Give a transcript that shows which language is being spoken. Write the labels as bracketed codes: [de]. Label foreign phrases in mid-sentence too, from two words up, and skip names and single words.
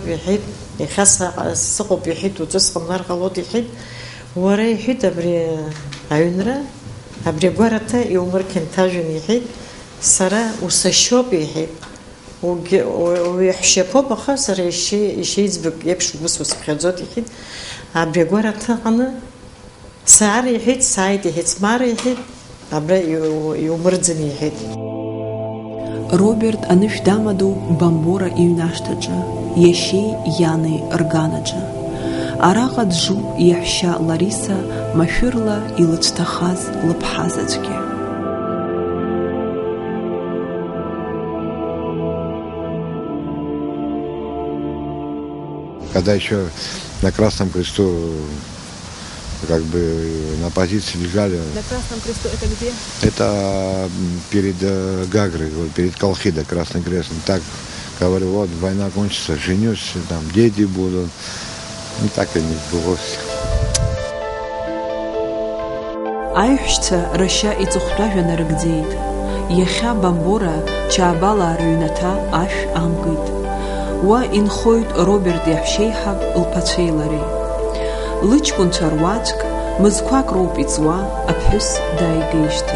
[ab] иҳәеит, иахьа сыҟоуп иҳәеит, уаҵәы сҟамлар ҟалоит иҳәеит, уара иҳәеит абри аҩнра, абри агәараҭа иумырқьанҭ ажәҩан иҳәеит, сара усашьоуп иҳәеит, уиаҳәшьаԥоуп, аха сара ишьеиҵбак еиԥш ус усԥхьаӡоит иҳәеит, абри агәараҭа аҟны саар иҳәеит, сааит иҳәеит, смаар иҳәеит, абра иумырӡын иҳәеит. Роберт анышә дамаду Бамбора иҩнашҭаҿы, иашьеи иани рганаҿы. Араҟа джуп иаҳәшьа Лариса машәырла илыцәҭахаз лыԥҳа заҵәгьы. [ru] Когда еще на Красном Кресту как бы на позиции лежали. На Красном Кресту это где? Это перед Гагрой, перед Колхидой, Красный Крест. Так говорю, вот война кончится, женюсь, там дети будут. И так и не сбылось. [ab] Аиҳәшьцәа рашьа иҵыхәтәажәаны рыгӡеит. Иахьа Бамбора Чаабала рыҩнаҭа ашә амкит. Уа инхоит Роберт иаҳәшьеиҳаб лԥацәеи лареи. Лыҷкәынцәа руаӡәк мызқәак роуп иҵуа аԥҳәыс дааигеижьҭеи.